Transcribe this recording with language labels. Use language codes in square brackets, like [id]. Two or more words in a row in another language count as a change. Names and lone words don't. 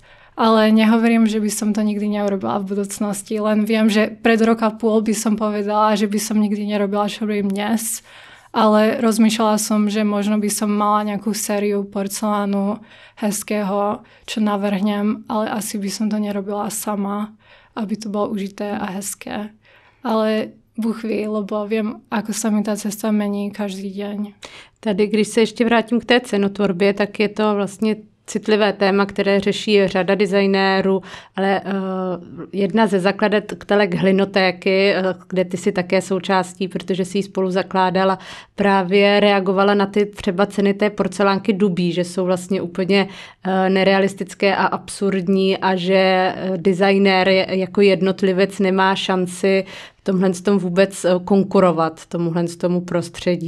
[sk] Ale nehovorím, že by som to nikdy neurobila v budúcnosti, len viem, že pred rok a půl by som povedala, že by som nikdy nerobila, čo robím dnes. Ale rozmýšľala som, že možno by som mala nejakú sériu porcelánu hezkého, čo navrhnem, ale asi by som to nerobila sama, aby to bolo užité a hezké. Ale Bůh ví, lebo vím, ako sa mi ta cesta mení každý deň. [cs] Tady, když se ještě vrátím k té cenotvorbě, tak je to vlastně citlivé téma, které řeší řada designérů, ale jedna ze zakladatelek Hlynotéky, kde ty si také součástí, protože si ji spolu zakládala, právě reagovala na ty třeba ceny té porcelánky Dubí, že jsou vlastně úplně nerealistické a absurdní a že designér jako jednotlivec nemá šanci tomhle tomu vůbec konkurovat, tomu prostředí.